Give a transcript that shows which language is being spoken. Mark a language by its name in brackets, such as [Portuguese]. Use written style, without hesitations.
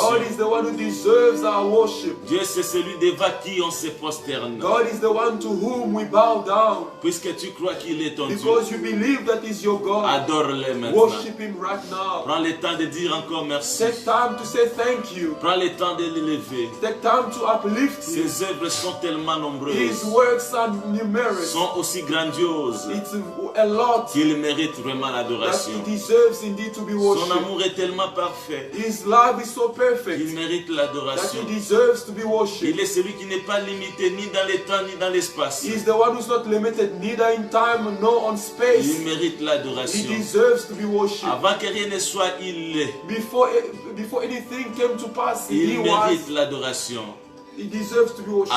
[English] God is the one who deserves our worship. [French] Dieu, c'est celui devant qui on se prosterne. [English] God is the one to whom we bow down. [French] Puisque tu crois qu'il est ton Dieu, [English] Because you believe that He's your God. [French] adore-le maintenant. [English] Worship Him right now. [French] Prends le temps de dire encore merci. [English] Take time to say thank you. [French] Prends le temps de l'élever. [English] Take time to uplift Him. [French] Ses œuvres sont tellement [English] His [French] nombreuses, [English] works are numerous. [French] sont aussi grandioses [English] It's a lot [French] qu'il mérite vraiment [English] that [French] l'adoration. [English] He deserves indeed to be [French] Son [English] worshipped. [French] amour est tellement parfait [English] His love is so [French] qu'il [English] perfect [French] mérite [English] that [French] l'adoration. [English] He deserves to be [French] Il [English] worshipped. [French] est celui qui n'est pas limité ni dans le temps ni dans l'espace. [English] He's the one who's not limited neither in time nor on [French] Il [English] space. [French] mérite [English] He [French] l'adoration. [English] deserves to be worshipped. [French] Avant que rien ne soit, il est. [English] Before anything came to pass, He [French] Il mérite [English] was. [French] l'adoration. [English] He deserves to be worshipped.